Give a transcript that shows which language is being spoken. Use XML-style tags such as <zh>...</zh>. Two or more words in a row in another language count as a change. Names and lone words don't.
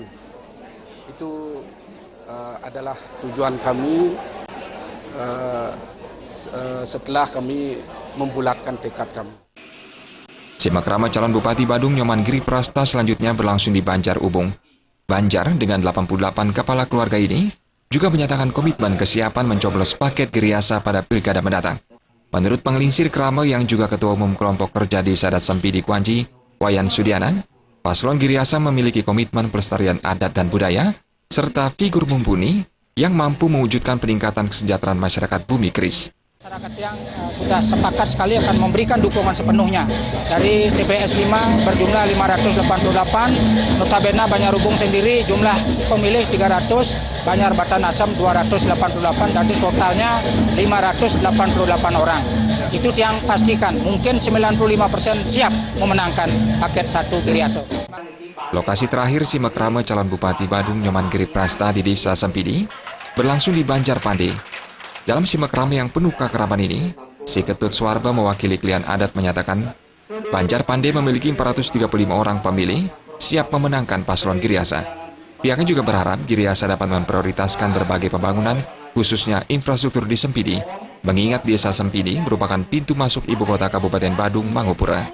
<id>Itu adalah tujuan kami setelah kami membulatkan tekad kami. Simakrama calon Bupati Badung Nyoman Giri Prasta selanjutnya berlangsung di Banjar Ubung. Banjar dengan 88 kepala keluarga ini juga menyatakan komitmen kesiapan mencoblos paket Giriasa pada Pilkada mendatang. Menurut penglingsir krama yang juga Ketua Umum Kelompok Kerja di Sadat Sempidi Kuanji, Wayan Sudiana, paslon Giriasa memiliki komitmen pelestarian adat dan budaya, serta figur mumpuni yang mampu mewujudkan peningkatan kesejahteraan masyarakat bumi keris. Masyarakat yang sudah sepakat sekali akan memberikan dukungan sepenuhnya. Dari TPS 5 berjumlah 588, notabene Banjar Ubung sendiri jumlah pemilih 300, Banjar Batan Asam 288, jadi totalnya 588 orang. Itu yang pastikan, mungkin 95% siap memenangkan paket 1 Giriasa. Lokasi terakhir simakrama calon Bupati Badung Nyoman Giri Prasta di Desa Sempidi berlangsung di Banjar Pande. Dalam simakrama yang penuh keakraban ini, si Ketut Swarba mewakili klien adat menyatakan, Banjar Pande memiliki 435 orang pemilih siap memenangkan paslon Giriasa. Pihaknya juga berharap Giriasa dapat memprioritaskan berbagai pembangunan, khususnya infrastruktur di Sempidi, mengingat Desa Sempidi merupakan pintu masuk ibu kota Kabupaten Badung, Mangupura.</id>